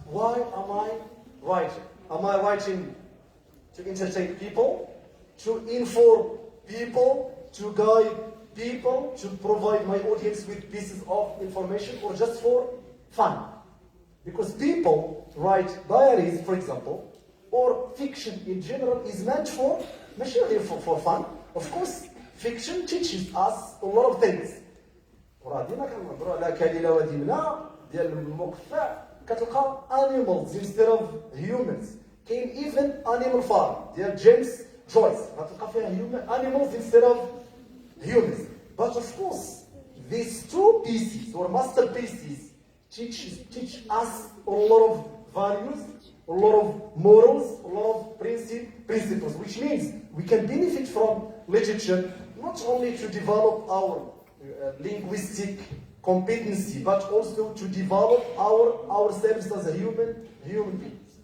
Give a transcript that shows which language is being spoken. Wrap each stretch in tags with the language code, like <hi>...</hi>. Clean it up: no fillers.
<en>Why am I writing? Am I writing to entertain people, to inform people, to guide people, to provide my audience with pieces of information, or just for fun? Because people write diaries, for example, or fiction in general is meant for, for fun. Of course, fiction teaches us a lot of things.</en> <ar>وراه كنهضروا على كليله ودمنه ديال المقفع كتلقى</ar> <en>animals instead of humans.</en> <ar>كاين</ar> <en>even</en> <ar>animal farm ديال جيمس جويس غتلقى فيها</ar> <en>animals instead of humans. But of course, these 2 pieces or masterpieces teach us a lot of values, a lot of morals, a lot of principles, which means we can benefit from literature not only to develop our linguistic competency, but also to develop ourselves as a human being.</en>